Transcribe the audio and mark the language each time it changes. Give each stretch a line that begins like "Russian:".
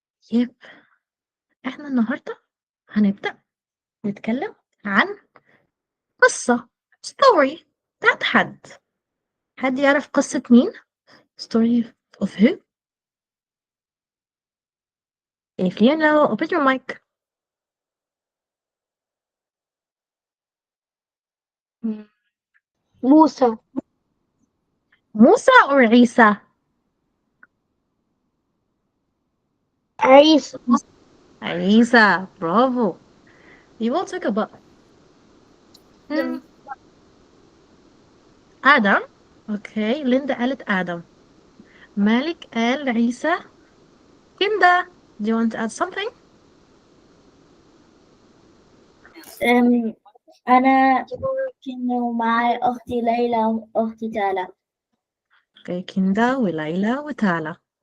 Arabic: طيب احنا النهاردة هنبدأ نتكلم عن قصة
English: story
Arabic: بتاعت حد يعرف قصة مين؟
English: story of who? If you know, open your mic.
Arabic: موسى. موسى
English: or
Arabic: عيسى? عيسى. عيسى, bravo.
English: We will talk about Adam. Okay,
Arabic: ليندا قالت آدم. مالك قال عيسى.
English: كندا, do you want to add something?
Arabic: أنا كنت معي أختي ليلى وأختي تالا. Okay, كندا وليلى وتالا.